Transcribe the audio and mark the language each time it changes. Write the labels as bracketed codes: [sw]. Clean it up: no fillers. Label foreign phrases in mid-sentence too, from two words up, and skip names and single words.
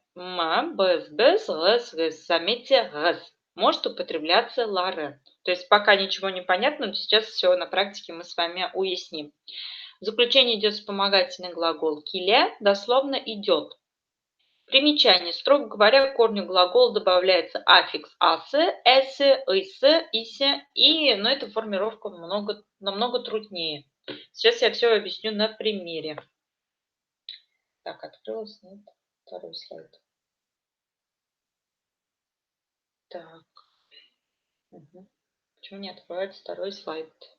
[ru] М, без, без, гс, гс. Заметьте, гс. Может употребляться ларе. То есть пока ничего не понятно, но сейчас все на практике мы с вами уясним. В заключение идет вспомогательный глагол киле, дословно идет. Примечание. Строго говоря, к корню глагола добавляется аффикс асе, эсе, исе, исе, но эта формировка намного труднее. Сейчас я все объясню на примере. Так, открылось, нет, второй слайд. Так, почему не открывается второй слайд?